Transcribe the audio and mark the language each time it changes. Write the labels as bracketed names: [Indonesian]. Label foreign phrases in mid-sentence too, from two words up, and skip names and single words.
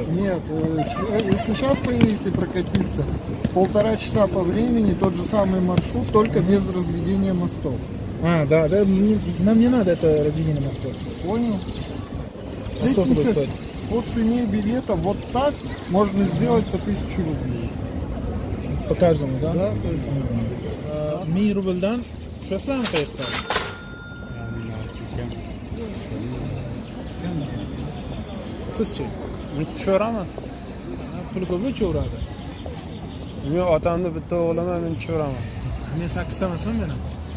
[Russian] Нет, если сейчас поедете прокатиться, 1,5 часа по времени, тот же самый маршрут, только без разведения мостов. Да, нам не надо это разведение мостов. Понял? А сколько будет стоить? По цене билета вот так можно сделать по 1000 рублей. По каждому, да? Да, [Uzbek] 1000 rubldan tushasizlarmi qayoqqa? Sizchi? Men tushiraman. Puli ko'p tushaveradi. Men otamni bitta o'g'liman, men tushiraman. Men 8 emasman men ham.